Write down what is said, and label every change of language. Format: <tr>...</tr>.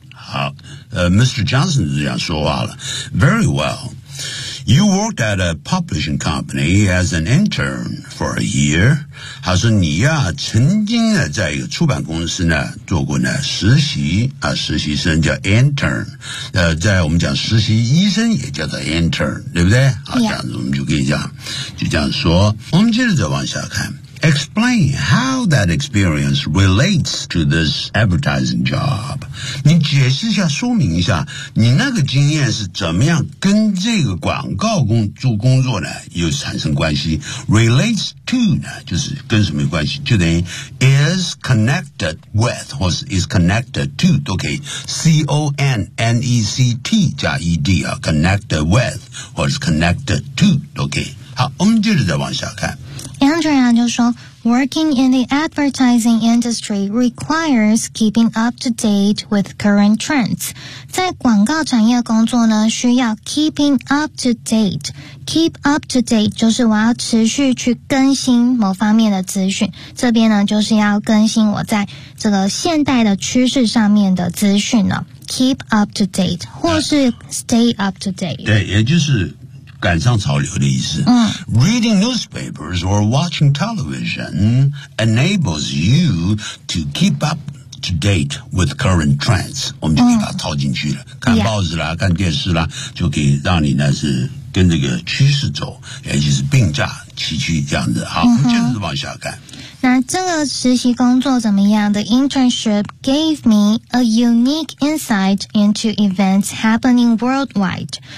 <zh>好、Mr. Johnson 就这样说话了</zh> <en>Very well You worked at a publishing company as an intern for a year</en> <zh>他说你呀、啊、曾经在一个出版公司呢做过呢实习、啊、实习生叫 intern、在我们讲实习医生也叫做 intern 对不对好、这样子我们就跟你讲就这样说我们接着再往下看</zh> <en>Explain how that experience relates to this advertising job.</en> <zh>你解释一下，说明一下，你那个经验是怎么样跟这个广告工作呢？又产生关系 ？Relates to 呢？就是跟什么有关系？就等于</zh> <en>is connected with</en> <zh>或是</zh> <en>is connected to</en> <zh>都可以。 connect 加 ed 啊 ，connected with 或是 connected to 都可以。好，我们接着再往下看。</zh> <en>Andrea 就说 ,working in the advertising industry requires keeping up to date with current trends.</en> <zh>在广告产业工作呢需要 keeping up to date. Keep up to date 就是我要持续去更新某方面的资讯。这边呢就是要更新我在这个现代的趋势上面的资讯呢。</zh> <en>Keep up to date, 或是 stay up to date.</en> <zh>对也就是赶上潮流的意思。嗯、</zh> <en>Reading newspapers or watching television enables you to keep up to date with current trends.、</en> <zh>嗯、我们就可以把它套进去了。看报纸啦、</zh> <en>yeah.</en> <zh>看电视啦就可以让你呢是跟这个趋势走也就是并驾齐驱这样子。好、嗯、我们接着往下看。那这个实习工作怎么样</zh> <en>The internship gave me a unique insight into events happening worldwide.</en>